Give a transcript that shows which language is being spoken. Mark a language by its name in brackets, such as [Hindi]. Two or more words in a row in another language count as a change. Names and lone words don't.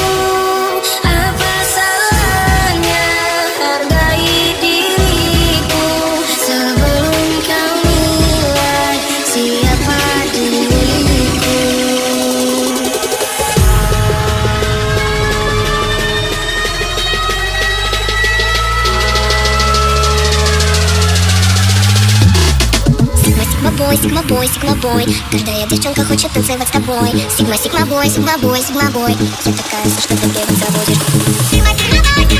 [Indonesian] Apa salahnya hargai diriku sebelum kau nilai siapa diriku. [English] Sigma boy, sigma boy. [Russian] Каждая девчонка хочет танцевать с тобой. [English] Sigma boy, sigma boy, sigma boy. [Russian] Я такая, что ты забудешь. Sigma